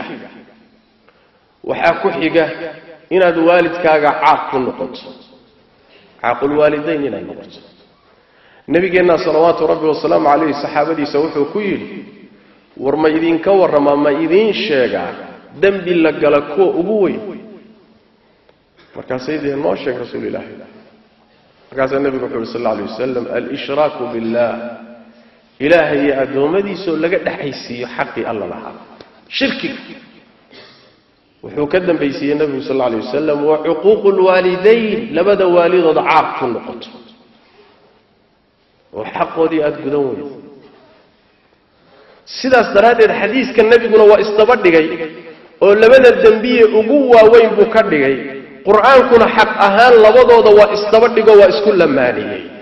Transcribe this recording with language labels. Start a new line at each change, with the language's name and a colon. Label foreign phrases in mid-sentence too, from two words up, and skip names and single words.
Somali: waxaa ku xiga inaad waalidkaaga caaq ku noqoto,
Arabic: عقوق الوالدين
Somali: inaad noqoto. nabigeena
Arabic: صلوات ربي وسلامه عليه
Somali: saxaabadiisa wuxuu ku yiri war ma idinka warrama ma idin sheega dambi la gala kuwa ugu weyn. markaas ayday noo sheeg rasuulilaahi. markaas nabigu wuxuu
Arabic: صلى الله عليه وسلم الإشراك بالله,
Somali: ilaahay adoomadiisa laga dhaxaysiyo
Arabic: حق الله
Somali: laha. shirki wuxuu ka dambeeyay nabiga
Arabic: صلى الله عليه وسلم وحقوق الوالدين,
Somali: labada waalidood caaq ku noqoto oo xaqoodii aad gudan weydo. sidaas daraadeed xadiiska nabiguna waa isdaba dhigay oo labada dambiye ugu waaweyn buu ka dhigay. quraankuna xaq ahaan labadooda waa isdaba dhigo waa isku lamaaniyay.